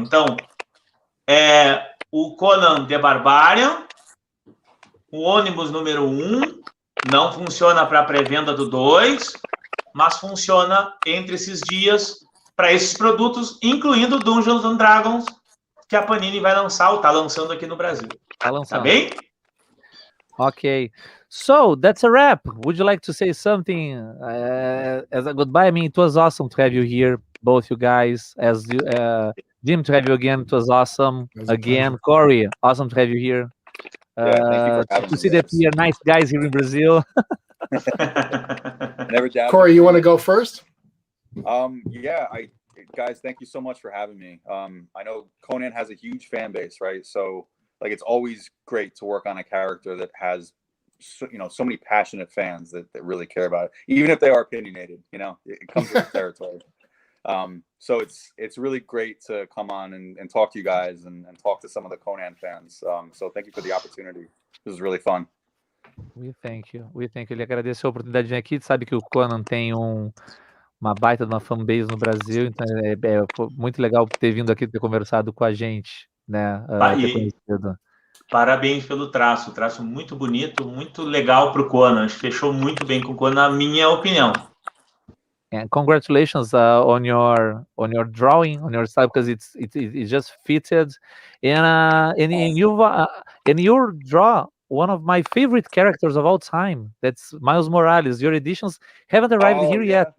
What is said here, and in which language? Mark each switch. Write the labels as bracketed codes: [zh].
[pt] Então, o Conan The Barbarian, o ônibus número 1, não funciona para a pré-venda do 2, mas funciona entre esses dias para esses produtos, incluindo Dungeons and Dragons, que a Panini vai lançar, ou está lançando aqui no Brasil. Tá bem? [en] Ok. So, that's a wrap. Would you like to say something as a goodbye? I mean, it was awesome to have you here, both you guys. Jim, to have you again, it was awesome. Again, Cory, awesome to have you here. Thank you for having me. To see that we are nice guys here in Brazil. Never doubt. Cory, you want to go first? Guys, thank you so much for having me. I know Conan has a huge fan base, right? So, like, it's always great to work on a character that has so many passionate fans that really care about it, even if they are opinionated. It comes with the territory. So it's really great to come on and talk to you guys and talk to some of the Conan fans. So thank you for the opportunity. This is really fun. We thank you. [pt] Ele agradeceu a oportunidade de vir aqui, sabe que o Conan tem uma baita de uma fanbase no Brasil, então foi muito legal ter vindo aqui, ter conversado com a gente, né? Ter conhecido. Parabéns pelo traço muito bonito, muito legal para o Conan. Fechou muito bem com o Conan, na minha opinião. [en] And congratulations on your drawing, on your style, because it just fitted, and you draw one of my favorite characters of all time. That's Miles Morales. Your editions haven't arrived here yet.